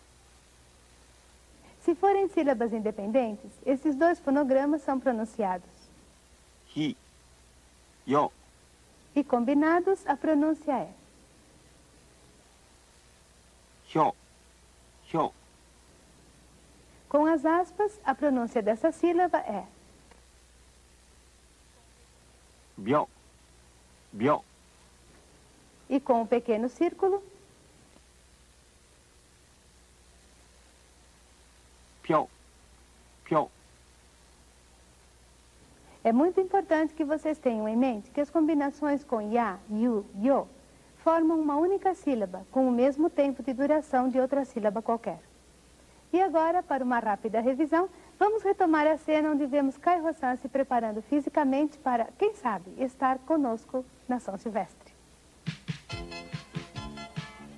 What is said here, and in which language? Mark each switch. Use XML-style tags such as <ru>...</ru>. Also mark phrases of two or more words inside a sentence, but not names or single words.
<pt>se forem sílabas independentes, esses dois fonogramas são pronunciados.</pt> <ja>ひ、よ、</ja> <pt>E combinados, a pronúncia é.</pt> <ja>ひょ、ひょ。</ja> <pt>Com as aspas, a pronúncia dessa sílaba é.</pt> <ja>びょ、びょ。</ja> <pt>E com o pequeno círculo,</pt> <ja>ぴょ、ぴょ。</ja> <pt>é muito importante que vocês tenham em mente que as combinações com</pt> <ja>や、ゆ、よ</ja> <pt>formam uma única sílaba, com o mesmo tempo de duração de outra sílaba qualquer. E agora, para uma rápida revisão, vamos retomar a cena onde vemos Kaiho-san se preparando fisicamente para, quem sabe, estar conosco na São Silvestre.</pt>